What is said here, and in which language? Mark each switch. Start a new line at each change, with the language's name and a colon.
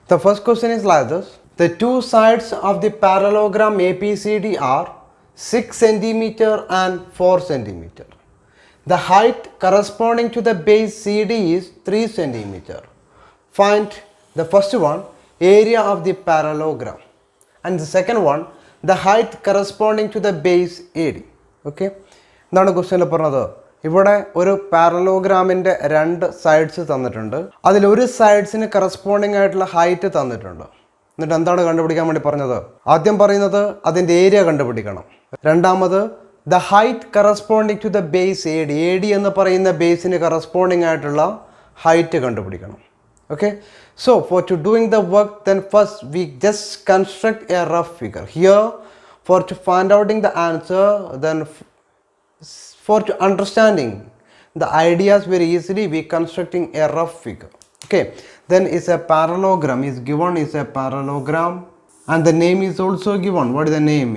English: The first question is like this. The two sides of the parallelogram ABCD are 6 centimeter and 4 centimeter. The height corresponding to the base CD is 3 centimeter. Find the first one, area of the parallelogram, and the second one, the height corresponding to the base AD.
Malayalam: Okay, എന്താണ് ക്വസ്റ്റ്യനിൽ പറഞ്ഞത്? ഇവിടെ ഒരു പാരലോഗ്രാമിൻ്റെ രണ്ട് sides തന്നിട്ടുണ്ട്. അതിലൊരു സൈഡ്സിന് corresponding ആയിട്ടുള്ള height തന്നിട്ടുണ്ട്. എന്നിട്ട് എന്താണ് കണ്ടുപിടിക്കാൻ വേണ്ടി പറഞ്ഞത്? ആദ്യം പറയുന്നത് അതിൻ്റെ ഏരിയ കണ്ടുപിടിക്കണം. രണ്ടാമത്
English: the height corresponding to the base A D
Malayalam: എന്ന് പറയുന്ന ബേസിന് കറസ്പോണ്ടിങ് ആയിട്ടുള്ള ഹൈറ്റ് കണ്ടുപിടിക്കണം.
English: Okay, so for to doing the work, then first we just construct a rough figure here. For to find out the answer, then for to understanding the ideas very easily, we constructing a rough figure. Okay, then is a parallelogram is given, is a parallelogram, and the name is also given. What is the name?